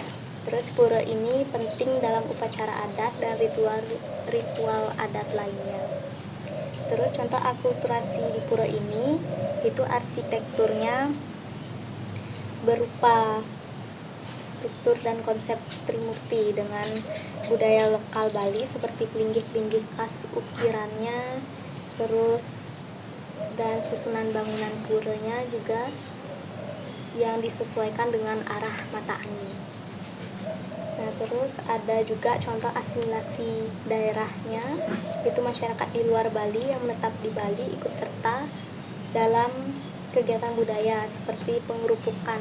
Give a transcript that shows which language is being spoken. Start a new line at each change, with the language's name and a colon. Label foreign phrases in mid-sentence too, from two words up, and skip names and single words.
Indonesian: Terus pura ini penting dalam upacara adat dan ritual adat lainnya. Terus contoh akulturasi di pura ini itu arsitekturnya berupa struktur dan konsep Trimurti dengan budaya lokal Bali seperti pelinggih-pelinggih khas ukirannya, terus dan susunan bangunan puranya juga yang disesuaikan dengan arah mata angin. Nah, terus ada juga contoh asimilasi daerahnya, yaitu masyarakat di luar Bali yang menetap di Bali ikut serta dalam kegiatan budaya seperti pengerupukan.